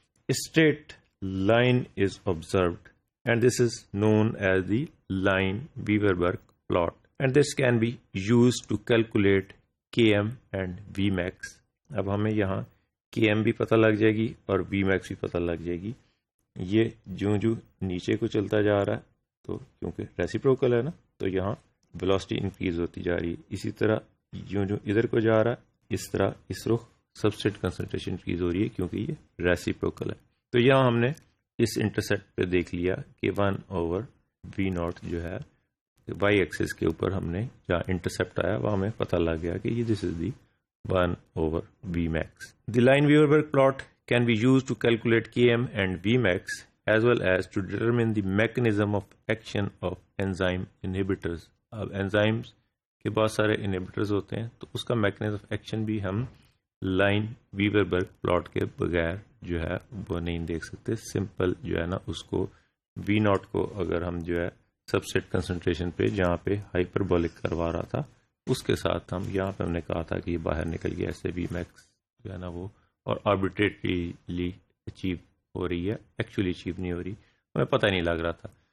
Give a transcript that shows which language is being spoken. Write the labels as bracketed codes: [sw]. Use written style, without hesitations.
[en] A straight line is observed and this is known as the line Weaverberg plot, and this can be used to calculate Km and Vmax. [ur] اب ہمیں یہاں Km بھی پتہ لگ جائے گی اور Vmax بھی پتہ لگ جائے گی. یہ جو نیچے کو چلتا جا رہا ہے تو کیونکہ ریسیپروکل ہے نا تو یہاں ویلوسٹی انکریز ہوتی جا رہی ہے. اسی طرح جو ادھر کو جا رہا ہے اس طرح اس رخ سبسٹریٹ کنسنٹریشن انکریز ہو رہی ہے کیونکہ یہ ریسیپروکل ہے. تو یہاں ہم نے اس انٹرسیپٹ پہ دیکھ لیا کہ 1 اوور وی ناٹ جو ہے وائی ایکسس کے اوپر ہم نے جہاں انٹرسیپٹ آیا وہ ہمیں پتہ لگ گیا کہ یہ [en] This is the 1 over Vmax. The Lineweaver Burk plot can be used to calculate Km and Vmax as well as to determine the mechanism of action of enzyme inhibitors. [ur] اب enzymes کے بہت سارے inhibitors ہوتے ہیں تو اس کا mechanism of action بھی ہم لائن ویوربرگ پلاٹ کے بغیر جو ہے وہ نہیں دیکھ سکتے. سمپل جو ہے نا اس کو وی ناٹ کو اگر ہم جو ہے سبسٹریٹ کنسنٹریشن پہ جہاں پہ ہائپربولک کروا رہا تھا اس کے ساتھ ہم یہاں پہ ہم نے کہا تھا کہ یہ باہر نکل گیا ایسے وی میکس جو ہے نا وہ اور آربیٹریٹلی اچیو ہو رہی ہے، ایکچولی اچیو نہیں ہو رہی، ہمیں پتہ نہیں لگ رہا تھا.